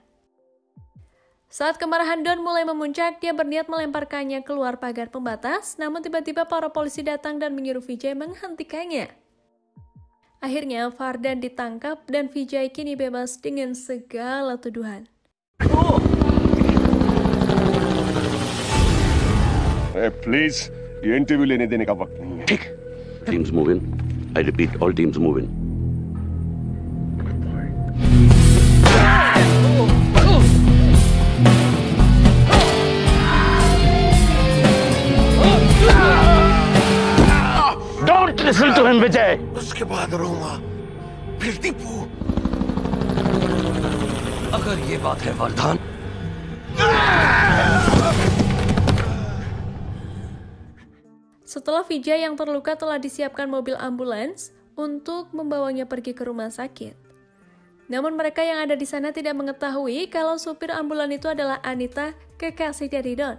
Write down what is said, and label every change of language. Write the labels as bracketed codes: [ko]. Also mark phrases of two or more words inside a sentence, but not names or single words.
[id] Saat kemarahan Don mulai memuncak, dia berniat melemparkannya keluar pagar pembatas, namun tiba-tiba para polisi datang dan menyuruh Vijay menghentikannya. Akhirnya, Vardhan ditangkap dan Vijay kini bebas dengan segala tuduhan. [hi] प्लीज ये इंटरव्यू लेने देने का वक्त नहीं है। ठीक, [en] teams moving. I repeat, all teams moving. Don't listen to him, Vijay. [hi] उसके बाद रोमा, फिर टीपू। अगर ये बात है वरदान, [id] Setelah Vijay yang terluka telah disiapkan mobil ambulans untuk membawanya pergi ke rumah sakit. Namun mereka yang ada di sana tidak mengetahui kalau supir ambulan itu adalah Anita, kekasih dari Don.